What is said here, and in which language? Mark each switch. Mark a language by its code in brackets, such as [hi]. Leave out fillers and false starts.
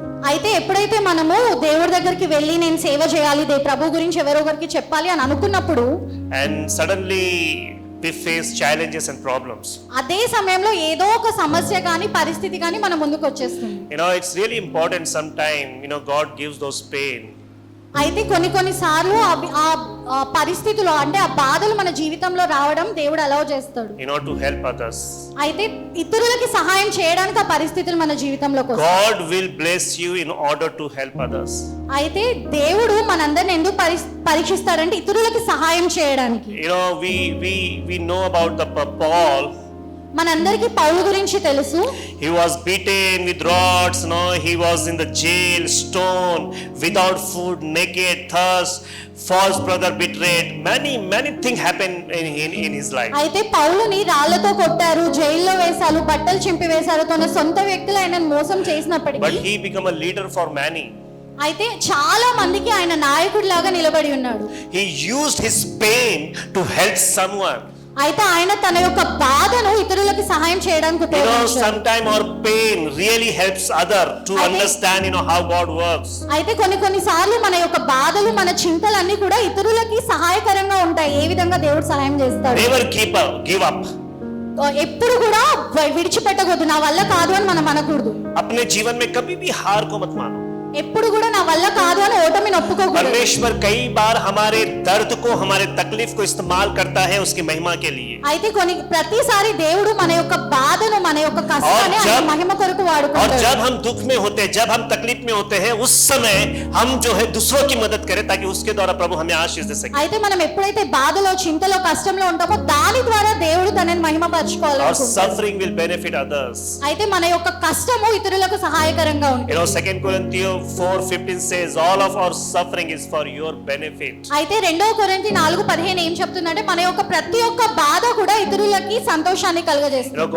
[te] అయితే ఎప్పుడైతే మనము దేవుడి దగ్గరికి వెళ్ళి నేను సేవ చేయాలి, ప్రభు గురించి ఎవరో ఒకరికి చెప్పాలి అని అనుకున్నప్పుడు, [en] and suddenly we face challenges and problems. [te] అదే సమయంలో ఏదో ఒక సమస్య కానీ పరిస్థితి కానీ మన ముందుకు వచ్చేస్తుంది. [en] You know, it's really important sometime, God gives those pain. [te] అయితే కొన్ని సార్లు ఆ పరిస్థితులు అంటే ఆ బాధలు మన జీవితంలో రావడం దేవుడు అలౌ చేస్తాడు. [en] To help others. [te] అయితే ఇతరులకి సహాయం చేయడానికి ఆ పరిస్థితులు మన జీవితంలోకి వస్తాయి. [en] God will bless you in order to help others. [te] అయితే దేవుడు మనందరిని ఎందుకు పరీక్షిస్తాడంటే ఇతరులకి సహాయం చేయడానికి. [en] We know about the Paul. [te] మనందరికీ పౌలు గురించి తెలుసు. [en] He was beaten with rods, he was in the jail, stoned, without food, naked, thirst, false brother betrayed. Many things happened in his life. [te] అయితే పౌలుని రాళ్లతో కొట్టారు, జైల్లో వేశారు, బట్టలు చింపి వేశారు, తన సొంత వ్యక్తులు ఆయనను మోసం [en] But [te] చేసినప్పటికీ [en] he became a leader for many. [te] అయితే చాలా మందికి ఆయన నాయకుడిలాగా నిలబడి ఉన్నాడు. [en] He used his pain to help someone. [te] అయితే ఆయన తన యొక్క బాధను ఇతరులకు సహాయం చేయడానికి ఉపయోగించాడు. [en] Sometimes our pain really helps other to understand, how God works. [te] అయితే కొన్ని సార్లు మన యొక్క బాధలు, మన చింతలన్నీ కూడా ఇతరులకి సహాయకరంగా ఉంటాయి. ఏ విధంగా దేవుడు సహాయం చేస్తాడు. [en] Never give up. [te] ఎప్పుడు కూడా విడిచిపెట్టకూడదు. నా వల్ల కాదు అని మనం అనకూడదు. [hi] अपने जीवन में कभी भी हार को मत मानो. [te] ఎప్పుడు కూడా నా వల్ల కాదు అని ఓటమిని ఒప్పుకోకూడదు. [hi] परमेश्वर कई बार हमारे दर्द को, हमारे तकलीफ को इस्तेमाल करता है उसकी महिमा के लिए. [te] అయితే ప్రతిసారి దేవుడు మన యొక్క బాధను, మన యొక్క కష్టాన్ని ఆయన మహిమ కొరకు వాడుకుంటాడు. [hi] और जब हम दुख में होते हैं, जब हम तकलीफ में होते हैं, उस समय हम जो है दूसरों की मदद करें ताकि उसके द्वारा प्रभु हमें आशीष दे सके. [te] అయితే మనం ఎప్పుడైతే బాధలో, చింతలో, కష్టంలో ఉంటామో దాని ద్వారా దేవుడు తనని మహిమపరచుకోవాలనుకుంటాడు. [hi] और [en] suffering will benefit others. [te] అయితే మన యొక్క కష్టము ఇతరులకు సహాయకరంగా ఉంటుంది. [en] 2 Corinthians 4:15 says all of our suffering is for your benefit. [te] అయితే 2 కొరింథీ 4:15 ఏం చెప్తుందంటే మన యొక్క ప్రతి ఒక్క బాధ కూడా ఇతరులకి సంతోషాన్ని కలుగజేస్తుంది.